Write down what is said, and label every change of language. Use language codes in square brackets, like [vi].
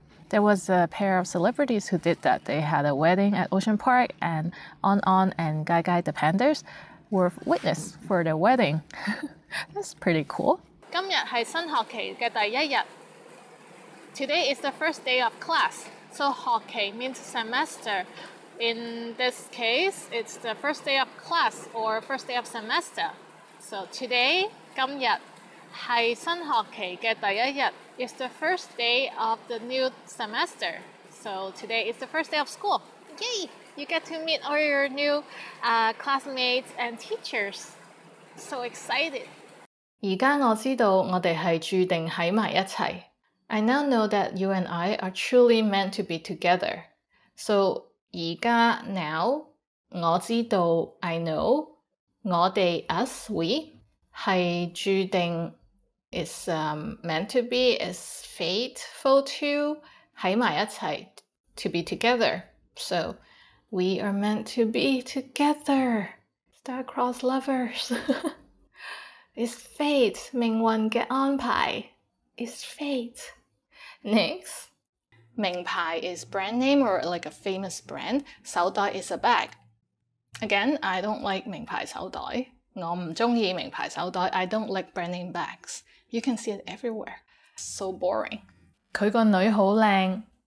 [en] There was a pair of celebrities who did that. They had a wedding at Ocean Park, and On and Gai Gai the pandas were witness for their wedding. That's pretty cool. [zh] 今日係新學期嘅第一日。 [en] Today is the first day of class. So 學期 means semester. In this case, it's the first day of class or first day of semester. So today, [zh] 今日係新學期嘅第一日。 [en] It's the first day of the new semester. So today is the first day of school. Yay! You get to meet all your new classmates and teachers. So excited. [zh] 而家我知道我哋係注定喺埋一齊。 [en] I now know that you and I are truly meant to be together. So 而家 now [zh] 我知道 [en] I know 我哋 us we [zh] 係注定 [en] is meant to be, is fateful to [zh] 喺埋一齊 [en] to be together. So we are meant to be together. Star-crossed lovers. It's fate. 命運嘅安排 is fate. Next. 名牌 is brand name or like a famous brand. 手袋 is a bag. Again, I don't like 名牌手袋。 [zh] 我唔鍾意名牌手袋。 [en] I don't like brand name bags. You can see it everywhere. So boring. [zh] 佢個女好靚。